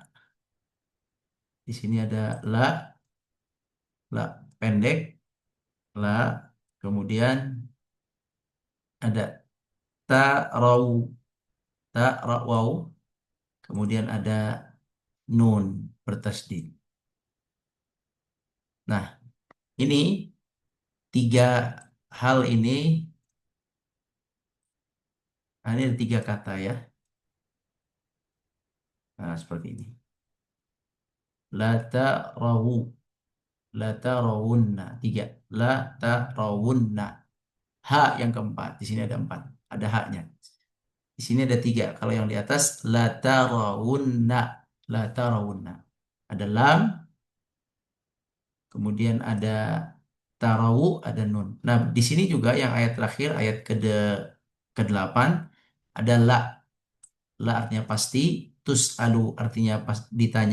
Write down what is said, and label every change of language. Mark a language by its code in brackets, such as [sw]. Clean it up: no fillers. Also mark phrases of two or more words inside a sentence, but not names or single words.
[id] Di sini ada la pendek, la, kemudian ada tarau, waw, kemudian ada nun bertasydid. Nah, ini tiga hal ini, nah ini ada tiga kata ya. Nah, seperti ini. [ar] La ta'rawu, la tarawunna, tiga. La tarawunna. [id] Ha yang keempat, di sini ada empat, ada haknya. Di sini ada tiga. Kalau yang di atas, [ar] la tarawunna, la tarawunna. [id] Ada lam, kemudian ada tarawu, ada nun. Nah, di sini juga yang ayat terakhir, ayat ke-8, ada la. La artinya pasti, tus'alu artinya ditanya.